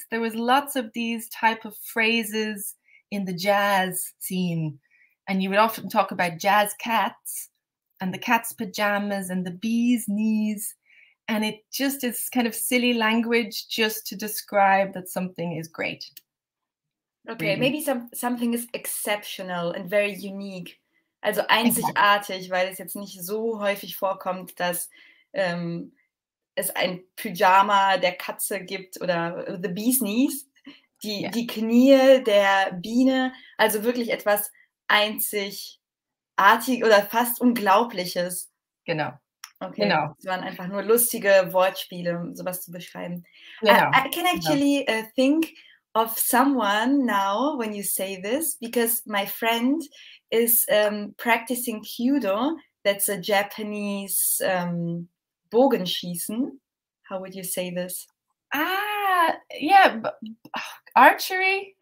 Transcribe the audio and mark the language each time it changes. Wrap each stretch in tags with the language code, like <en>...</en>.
<en>There was lots of these type of phrases in the jazz scene, and you would often talk about jazz cats and the cat's pajamas and the bee's knees, and it just is kind of silly language just to describe that something is great. Okay, really. Maybe something is exceptional and very unique.</en> <de>Also einzigartig, weil es jetzt nicht so häufig vorkommt, dass es ein Pyjama der Katze gibt oder</de> <en>the bee's knees,</en> <de>die Knie der Biene, also wirklich etwas einzigartig oder fast Unglaubliches. Genau. Okay, genau. Es waren einfach nur lustige Wortspiele, um sowas zu beschreiben. Genau.</de> <en>I can actually think of someone now when you say this, because my friend is practicing Kyudo. That's a Japanese Bogenschießen. How would you say this? Yeah, archery.</en>